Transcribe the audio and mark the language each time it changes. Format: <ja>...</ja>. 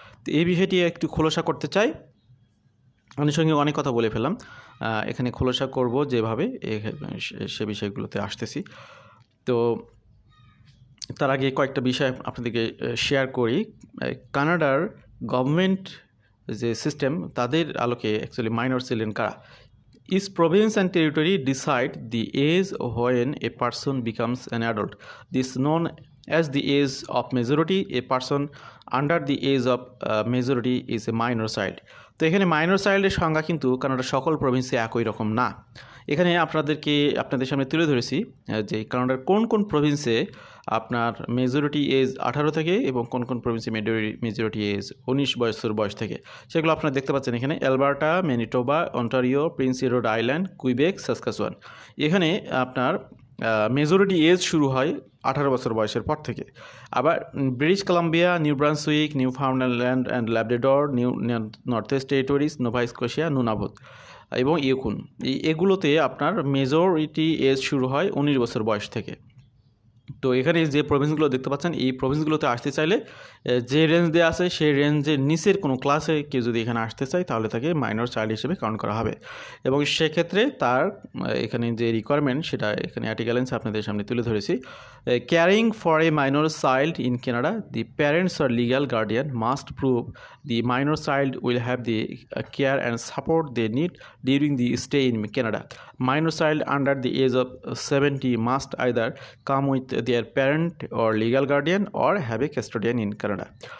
<bn>তো এই বিষয়টি একটু খোলসা করতে চাই। অনেক সঙ্গে অনেক কথা বলে ফেললাম, এখানে খোলসা করব যেভাবে সে বিষয়গুলোতে আসতেছি। তো তার আগে কয়েকটা বিষয় আপনাদেরকে শেয়ার করি। কানাডার গভর্নমেন্ট যে সিস্টেম তাদের আলোকে অ্যাকচুয়ালি মাইনর চিলড্রেন কারা।</bn> <en>Each province and territory decide the age when a person becomes an adult. This known as the age of majority. A person under the age of majority is a minor child.</en> <bn>তো এখানে minor চাইল্ডের সংখ্যা কিন্তু কানাডার সকল প্রভিন্সে একই রকম না। এখানে আপনাদের সামনে তুলে ধরেছি যে কানাডার কোন কোন প্রভিন্সে আপনার মেজরিটি এজ 18 থেকে এবং কোন কোন প্রভিন্সে মেজরিটি এজ 19 বছর বয়স থেকে, সেগুলো আপনারা দেখতে পাচ্ছেন এখানে। Alberta, Manitoba, Ontario, Prince Edward island, Quebec, Saskatchewan. এখানে আপনার মেজরিটি এজ শুরু হয় 18 বছর বয়সের পর থেকে। আবার British Columbia, new Brunswick, new ফাউন্ডল্যান্ড and Labrador, north West territories, Nova Scotia, নুনাভুত এবং ইউকুন, এগুলোতে আপনার মেজরিটি এজ শুরু হয় 19 বছর বয়স থেকে। তো এখানে যে প্রভিন্সগুলো দেখতে পাচ্ছেন এই প্রভিন্সগুলোতে আসতে চাইলে যে রেঞ্জ দেওয়া আছে সেই রেঞ্জের নিচের কোনো ক্লাসে কেউ যদি এখানে আসতে চায় তাহলে তাকে মাইনর চাইল্ড হিসেবে কাউন্ট করা হবে এবং সেক্ষেত্রে তার এখানে যে রিকোয়ারমেন্ট সেটা এখানে আর্টিকেলেন্সে আপনাদের সামনে তুলে ধরেছি।</bn> <en>Caring for a minor child in Canada the parents or legal guardian must prove the minor child will have the care and support they need during the stay in Canada. Minor child under the age of 70 must either come with their parent or legal guardian or have a custodian in Canada.</en>